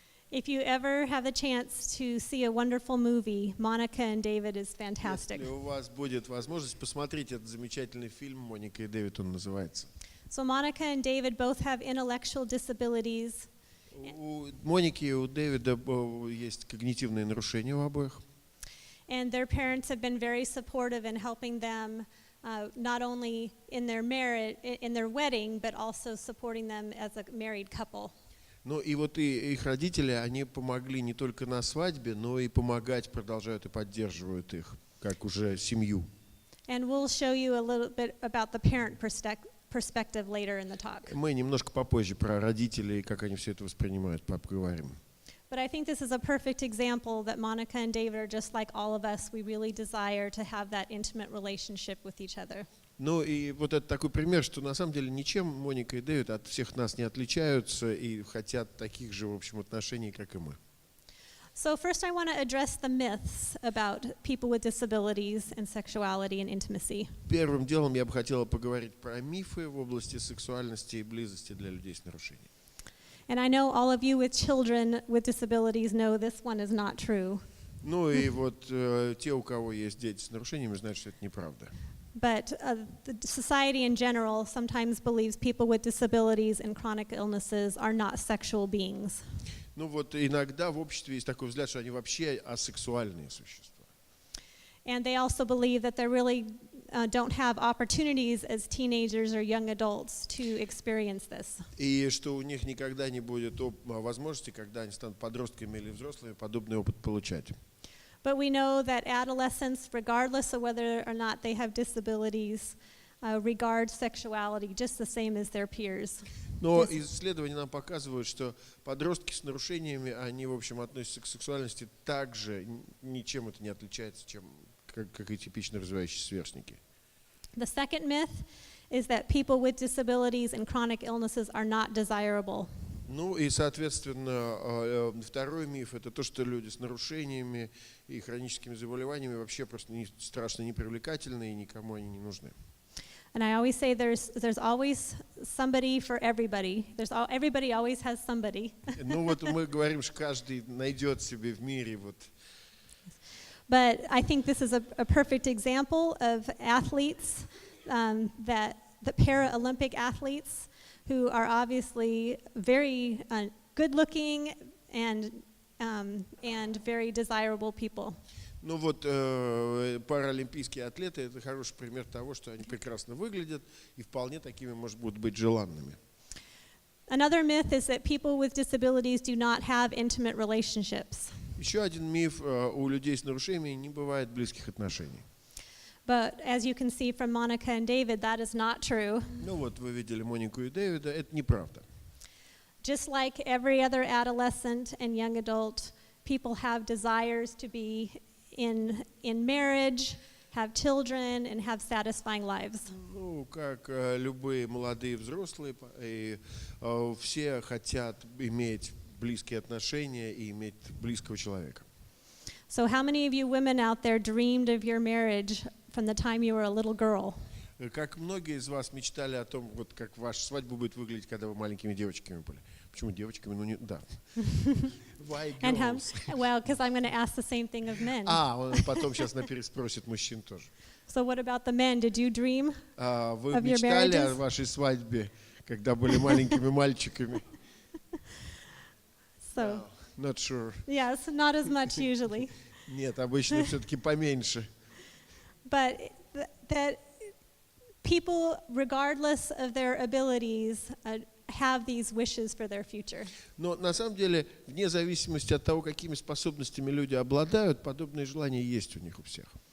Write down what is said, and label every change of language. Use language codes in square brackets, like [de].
[en] If you ever have a chance to see a wonderful movie, Monica and David is fantastic. [ru] Если у вас будет возможность посмотреть этот замечательный фильм «Моника и Дэвид», он называется. [en] So Monica and David both have intellectual disabilities. [ru] У Моники и у Дэвида есть когнитивные нарушения у обоих. [en] And their parents have been very supportive in helping them not only in their marriage, in their wedding, but also supporting them as a married couple. [ru] Ну и вот и их родители, они помогли не только на свадьбе, но и помогать продолжают и поддерживают их, как уже семью. [en] And we'll show you a little bit about the parent perspective later in the talk. [ru] Мы немножко попозже про родителей, как они все это воспринимают, поговорим. [en] But I think this is a perfect example that Monica and David are just like all of us. We really desire to have that intimate relationship with each other. [ru] Ну и вот это такой пример, что на самом деле ничем Моника и Дэвид от всех нас не отличаются и хотят таких же, в общем, отношений, как и мы. [en] So first I want to address the myths about people with disabilities and sexuality and intimacy. [ru] Первым делом я бы хотела поговорить про мифы в области сексуальности и близости для людей с нарушениями. [en] And I know all of you with children with disabilities know this one is not true. [ru] Ну и вот те, у кого есть дети с нарушениями, знают, что это неправда. [en] But the society in general sometimes believes people with disabilities and chronic illnesses are not sexual beings. [ru] Ну вот иногда в обществе есть такой взгляд, что они вообще асексуальные существа. [en] And they also believe that they really don't have opportunities as teenagers or young adults to experience this. [ru] И что у них никогда не будет возможности, когда они станут подростками или взрослыми, подобный опыт получать. [en] But we know that adolescents, regardless of whether or not they have disabilities, regard sexuality just the same as their peers. [ru] Но исследования нам показывают, что подростки с нарушениями, они, в общем, относятся к сексуальности так же, ничем это не отличается, чем как и типично развивающиеся сверстники. [en] The second myth is that people with disabilities and chronic illnesses are not desirable. [ru] Ну и, соответственно, второй миф – это то, что люди с нарушениями и хроническими заболеваниями вообще просто страшно непривлекательны и никому они не нужны. [en] And I always say there's always somebody for everybody. Everybody always has somebody. [ru] Ну вот мы говорим, что каждый найдет себе в мире вот. [en] But I think this is a perfect example of athletes, that the Paralympic athletes who are obviously very good-looking and very desirable people. [ru] Ну вот паралимпийские атлеты – это хороший пример того, что они прекрасно выглядят и вполне такими, может быть, желанными. [en] Another myth is that people with disabilities do not have intimate relationships. [ru] Еще один миф: у людей с нарушениями не бывает близких отношений. [en] But as you can see from Monica and David, that is not true. [ru] Ну вот вы видели Монику и Дэвида, это неправда. [en] Just like every other adolescent and young adult, people have desires to be in marriage, have children, and have satisfying lives. [ru] Ну, как любые молодые взрослые, и все хотят иметь близкие отношения и иметь близкого человека. [en] So how many of you women out there dreamed of your marriage from the time you were a little girl? [ru] Как многие из вас мечтали о том, вот как ваша свадьба будет выглядеть, когда вы маленькими девочками были? Почему девочками? Ну не, да. [en] Why And how, girls? well, because I'm going to ask the same thing of men. [ru] Он потом сейчас переспросит мужчин тоже. [en] So what about the men? Did you dream [ru] Вы [en] of your [ru] мечтали о [en] marriages? [ru] вашей свадьбе, когда были маленькими мальчиками? [en] So, Not sure. yes, not as much usually. [ru] Нет, обычно все-таки поменьше. [en] But that people, regardless of their abilities, have these wishes for their future. [ru] Но на самом деле, вне зависимости от того, какими способностями люди обладают, подобные желания есть у них у всех.